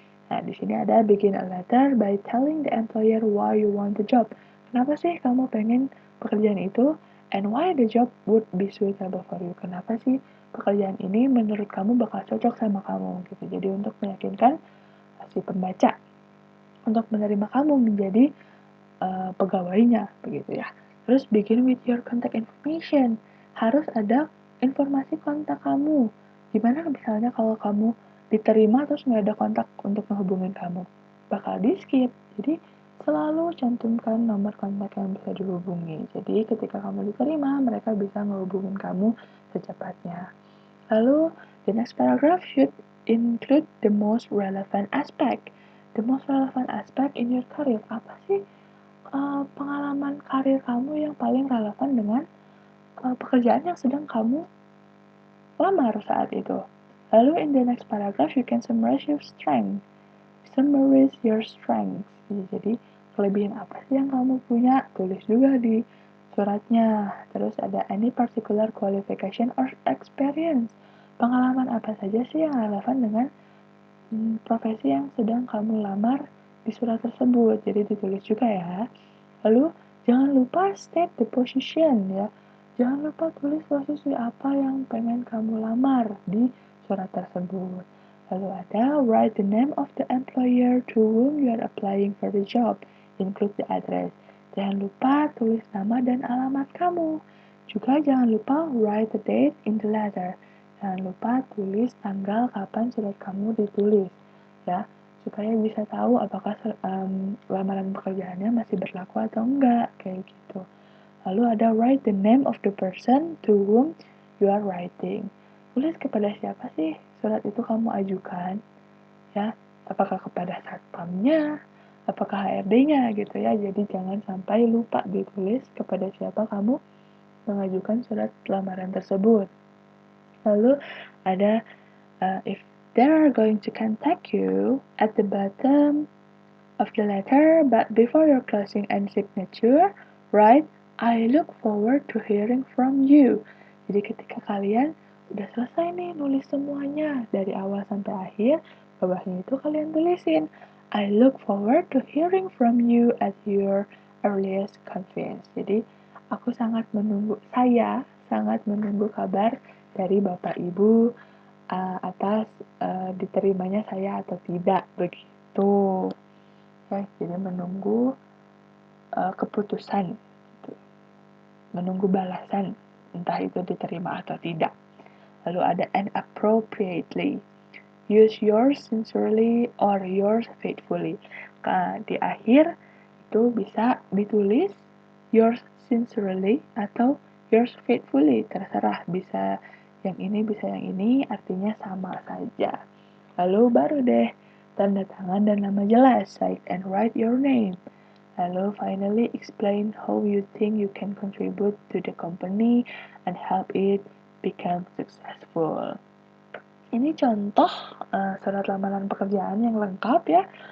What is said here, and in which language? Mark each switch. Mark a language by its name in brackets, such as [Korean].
[Indonesian] Nah, di sini ada [English] begin a letter by telling the employer why you want the job. [Indonesian] Kenapa sih kamu pengen pekerjaan itu? [English] And why the job would be suitable for you. [Indonesian] Kenapa sih pekerjaan ini menurut kamu bakal cocok sama kamu gitu. Jadi untuk meyakinkan si pembaca untuk menerima kamu menjadi pegawainya begitu ya. Terus [English] begin with your contact information. [Indonesian] Harus ada informasi kontak kamu. Gimana misalnya kalau kamu diterima terus nggak ada kontak untuk menghubungin kamu? Bakal di skip. Jadi selalu cantumkan nomor kontak yang bisa dihubungi. Jadi ketika kamu diterima, mereka bisa menghubungin kamu secepatnya. Lalu, [English] the next paragraph should include the most relevant aspect. The most relevant aspect in your career. [Indonesian] Apa sih pengalaman karir kamu yang paling relevan dengan pekerjaan yang sedang kamu lamar saat itu? Lalu, [English] in the next paragraph, you can summarize your strength. Summarize your strengths. [Indonesian] Jadi, kelebihan apa sih yang kamu punya? Tulis juga di suratnya. Terus ada [English] any particular qualification or experience. [Indonesian] Pengalaman apa saja sih yang relevan dengan profesi yang sedang kamu lamar di surat tersebut. Jadi ditulis juga ya. Lalu, jangan lupa [English] state the position [Indonesian] ya. Jangan lupa tulis posisi apa yang pengen kamu lamar di surat tersebut. Lalu ada [English] write the name of the employer to whom you are applying for the job. Include the address. [Indonesian] Jangan lupa tulis nama dan alamat kamu. Juga jangan lupa [English] write the date in the letter. [Indonesian] Jangan lupa tulis tanggal kapan surat kamu ditulis ya, supaya bisa tahu apakah lamaran pekerjaannya masih berlaku atau enggak kayak gitu. [English] Lalu ada write the name of the person to whom you are writing. [Indonesian] Tulis kepada siapa sih surat itu kamu ajukan ya, apakah kepada satpamnya, apakah HRD-nya gitu ya. Jadi jangan sampai lupa ditulis kepada siapa kamu mengajukan surat lamaran tersebut. [English] Lalu ada if they are going to contact you at the bottom of the letter, but before your closing and signature, write I look forward to hearing from you. [Indonesian] Jadi ketika kalian udah selesai nih nulis semuanya dari awal sampai akhir, bawahnya itu kalian tulisin [English] I look forward to hearing from you at your earliest convenience. [Indonesian] Jadi Saya sangat menunggu kabar dari Bapak Ibu atas diterimanya saya atau tidak, begitu. Ya, jadi menunggu keputusan, gitu. Menunggu balasan, entah itu diterima atau tidak. Lalu ada [English] and appropriately. Use yours sincerely or yours faithfully. [Indonesian] Di akhir itu bisa ditulis [English] yours sincerely [Indonesian] atau [English] yours faithfully, [Indonesian] terserah, bisa yang ini bisa yang ini, artinya sama saja. Lalu baru deh tanda tangan dan nama jelas, [English] cite and write your name. [Indonesian] Lalu [English] finally explain how you think you can contribute to the company and help it become successful. [Indonesian] Ini contoh surat lamaran pekerjaan yang lengkap ya.